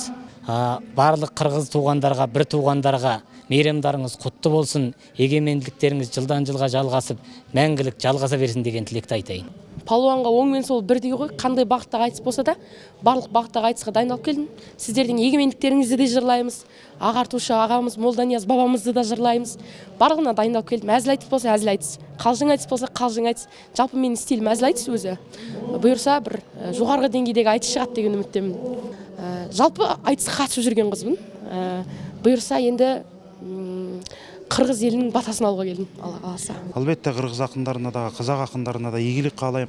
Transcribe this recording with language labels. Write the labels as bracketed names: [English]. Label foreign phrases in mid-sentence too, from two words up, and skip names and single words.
[Kyrgyz] Барлык кыргыз туугандарга, бир туугандарга мейрамдарыңыз куттуу болсун, эгемендиликтериңиз жылдан жылга жалгасып, мәңгилик жалгаса берсин деген тилекти айтайын. [Kazakh] Палуанга оң мен сол бирдей ғой, кандай багыттагы айтыс болса да, барлык багыттагы айтыска дайындалып келдим. [Kyrgyz] Сиздердин эгемендиктериңизди да жырлайбыз, агартуучу агамыз Молдонияз бабамызды да жырлайбыз. Барлыгына дайындалып келдим. [Kazakh] Әзил айтыс болса әзил айтыс, калжың айтыс болса калжың айтыс. [Kyrgyz] Жалпы менин стилим әзил айтыс өзү. Буюрса бир жогорку деңгейдеги айтыс чыгат деген үмүттөмүн. Жалпы айтыска катышып жүргөн кызмын. Буюрса энди кыргыз элинин батасын алууга келдим, Алла кааласа. Албетте кыргыз акындарына да, казак акындарына да ийгилик каалайм.